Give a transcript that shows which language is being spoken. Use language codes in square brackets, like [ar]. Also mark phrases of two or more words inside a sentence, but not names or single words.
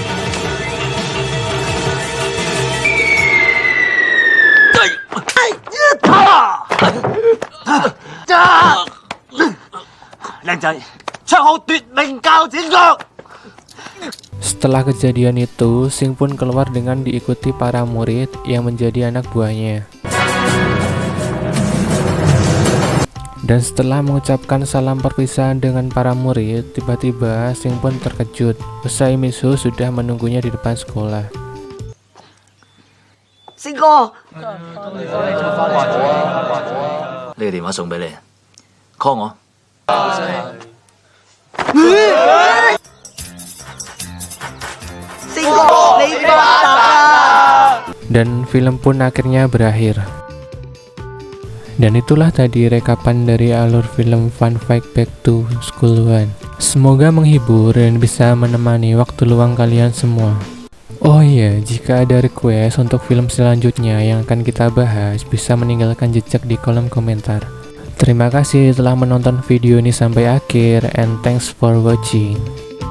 [id] Setelah kejadian itu, Sing pun keluar dengan diikuti para murid yang menjadi anak buahnya. Dan setelah mengucapkan salam perpisahan dengan para murid, tiba-tiba Sing pun terkejut. Usai Miss Ho sudah menunggunya di depan sekolah. [yue] 星哥，呢個電話送俾你，call 我。星哥，你發達啦！ [id] Dan film pun akhirnya berakhir. Dan itulah tadi rekapan dari alur film Fun Fact Back to School 1. Semoga menghibur dan bisa menemani waktu luang kalian semua. Oh iya, jika ada request untuk film selanjutnya yang akan kita bahas, bisa meninggalkan jejak di kolom komentar. Terima kasih telah menonton video ini sampai akhir, [en] and thanks for watching.